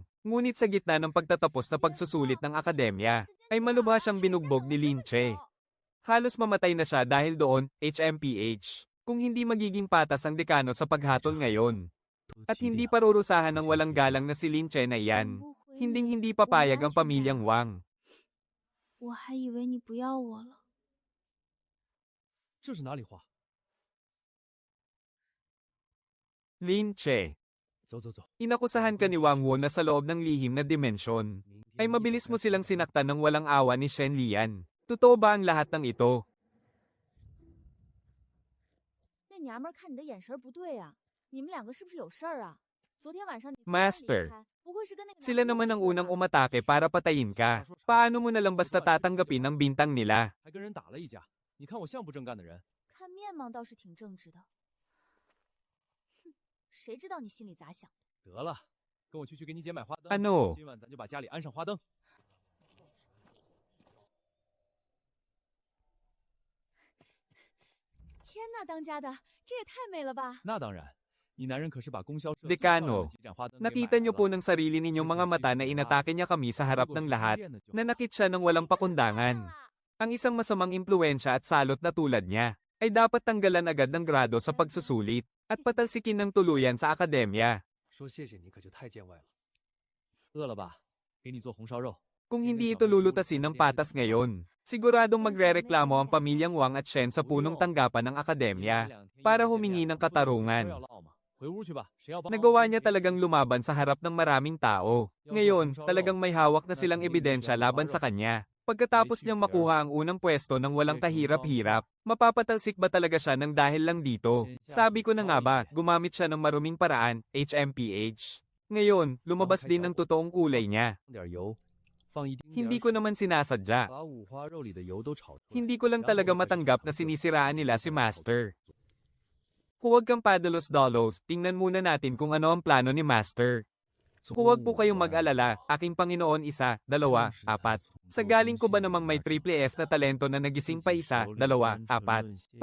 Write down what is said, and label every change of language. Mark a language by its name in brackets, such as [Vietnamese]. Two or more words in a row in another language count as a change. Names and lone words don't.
[Filipino] Ngunit sa gitna ng pagtatapos na pagsusulit ng akademya, ay malubha siyang binugbog ni Lin Che. Halos mamatay na siya dahil doon, HMPH. Kung hindi magiging patas ang dekano sa paghatol ngayon. At hindi parurusahan ng walang galang na si Lin Che na iyan. Hinding-hindi papayag ang pamilyang Wang. [Chinese] 我还以为你不要我了。这是哪里话？ [Filipino] Lin Che, [Chinese] 走走走， [Filipino] inakusahan ka ni Wang Wo na sa loob ng lihim na dimensyon. Ay mabilis mo silang sinaktan ng walang awa ni Shen Lian. Totoo ba ang lahat ng ito? [Chinese] 那娘们儿看你的眼神不对啊，你们两个是不是有事儿啊？昨天晚上你 [Filipino] Master, [Chinese] 不会是跟那个 [Filipino] sila naman ang unang umatake para patayin ka. Paano mo na lang basta tatanggapin ang bintang nila? [Chinese] 还跟人打了一架，你看我像不正干的人？看面貌倒是挺正直的。哼，谁知道你心里咋想的？得了，跟我去给你姐买花灯。 [Filipino] Ano? [Chinese] 今晚咱就把家里安上花灯。天呐，当家的，这也太美了吧！那当然，你男人可是把供销社 [Filipino] Dekano, nakita niyo po ng sarili ninyong mga mata na inatake niya kami sa harap ng lahat. Nanakit siya ng walang pakundangan. Ang isang masamang impluensya at salot na tulad niya, ay dapat tanggalan agad ng grado sa pagsusulit, at patalsikin ng tuluyan sa akademya. [Chinese] 说谢谢你可就太见外了。饿了吧？给你做红烧肉。 [Filipino] Kung hindi ito lulutasin ng patas ngayon, siguradong magrereklamo ang pamilyang Wang at Shen sa punong tanggapan ng akademya, para humingi ng katarungan. [Chinese] 回屋去吧，谁要帮？ [Filipino] Nagawa niya talagang lumaban sa harap ng maraming tao. Ngayon, talagang may hawak na silang ebidensya laban sa kanya. Pagkatapos niyang makuha ang unang pwesto ng walang kahirap-hirap, mapapatalsik ba talaga siya ng dahil lang dito? Sabi ko na nga ba, gumamit siya ng maruming paraan, HMPH. Ngayon, lumabas din ang totoong kulay niya. [Chinese] 点油，放一丁点 [Filipino] Hindi ko naman sinasadya. [Chinese] 把五花肉里的油都炒出来。 [Filipino] Hindi ko lang talaga matanggap na sinisiraan nila si Master. Huwag kang padalos-dalos, tingnan muna natin kung ano ang plano ni Master. Huwag po kayong mag-alala, aking Panginoon 1, 2, 4. Sa galing ko ba namang may [English] triple S [Filipino] na talento na nagising pa 1, 2, 4.